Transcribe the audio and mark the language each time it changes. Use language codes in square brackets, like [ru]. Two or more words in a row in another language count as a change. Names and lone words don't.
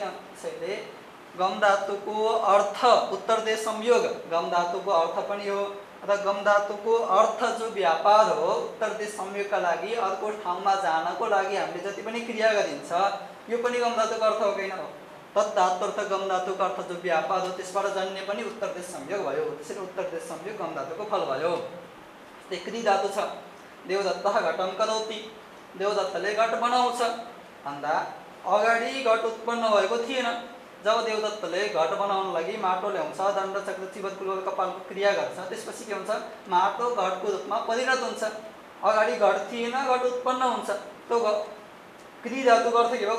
[ne] त्यसैले गम धातुको अर्थ उत्तर देश संयोग गम धातुको अर्थ पनि हो र गम धातुको अर्थ जो व्यापार हो उत्तर देश संयोगका लागि अर्को ठाउँमा जानको लागि हामीले जति पनि क्रिया गरिन्छ यो पनि गम धातुको अर्थ हो कि होइन, तद्धातुर्थ गम धातुको अर्थ जो व्यापार हो त्यसबाट जन्ने पनि उत्तर देश संयोग भयो। त्यसैले उत्तर देश संयोग गम धातुको फल भयो। क्री धातु छ, [sa] देवदत्तः घटं करोति, [ne] देवदत्तले घट बनाउँछ भन्दा अगाडि घट उत्पन्न भएको थिएन। जब देवदत्तले घट बनाउन लागि माटो ल्याउँछ, दण्ड चक्र चिबत कुल कपालको क्रिया गर्छ, त्यसपछि के हुन्छ, माटो घटको रूपमा परिणत हुन्छ। अगाडि घट थिएन, घट उत्पन्न हुन्छ। त्यो क्री धातुको अर्थ के भयो?